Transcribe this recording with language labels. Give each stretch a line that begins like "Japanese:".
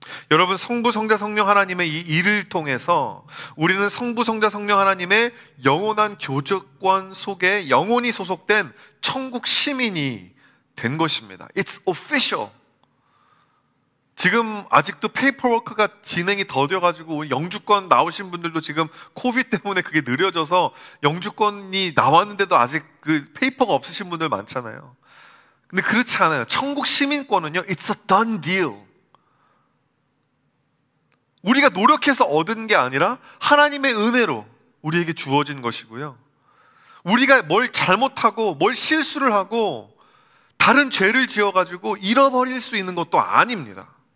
Korean: 여러분, 성부, 성자, 성령 하나님의 이 일을 통해서 우리는 성부, 성자, 성령 하나님의 영원한 교제권 속에 영원히 소속된 천국 시민이 된 것입니다.
English: It's official.
Korean: 지금 아직도 페이퍼워크가 진행이 더뎌가지고 영주권 나오신 분들도 지금 코비드 때문에 그게 느려져서 영주권이 나왔는데도 아직 그 페이퍼가 없으신 분들 많잖아요. 근데 그렇지 않아요. 천국 시민권은요,
English: It's a done deal.
Korean: 우리가 노력해서 얻은 게 아니라 하나님의 은혜로 우리에게 주어진 것이고요. 우리가 뭘 잘못하고 뭘 실수를 하고 다른 죄를 지어가지고 잃어버릴 수 있는 것도 아닙니다.